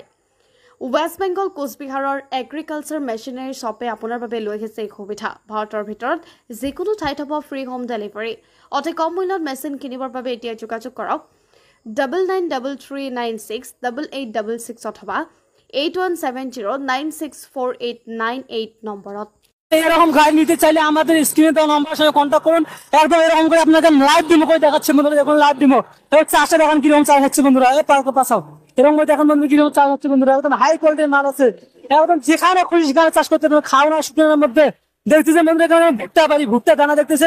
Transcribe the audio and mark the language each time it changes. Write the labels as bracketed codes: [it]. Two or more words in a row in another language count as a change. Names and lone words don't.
[as] ৱেষ্ট বেংগল কোচবিহাৰৰ [en] agriculture machinery shop [as] আপোনাৰ বাবে লৈ আহিছে এই সুবিধা। ভাৰতৰ ভিতৰত যিকোনো ঠাইত হ'ব [en] free home delivery. [as] অতি কম মূল্যত মেচিন কিনিবৰ বাবে এতিয়া যোগাযোগ কৰক 9933968866 অথবা 8170964898 নম্বৰত। [bn] এরকম গাড়ি নিতে চাইলে আমাদের স্ক্রিনে দেওয়া নাম্বারের সঙ্গে কন্ট্যাক্ট করুন। একদম এরকম করে আপনাদের [en] live demo [bn] করে দেখাচ্ছে বন্ধুরা। দেখুন [en] live demo [bn] চাষে দেখেন কিরকম চাষ হচ্ছে বন্ধুরা। পাশাও এরকম করে দেখেন বন্ধু কিরকম চাষ হচ্ছে বন্ধুরা। একদম [en] high quality [bn] মাল আছে। একদম যেখানে খুশি সেখানে চাষ করতে পারবেন। খাওয়ানো শুকনোর মধ্যে দেখতেছেন বন্ধুরা, এখানে ভুট্টা বাড়ি ভুট্টা দানা দেখতেছেন।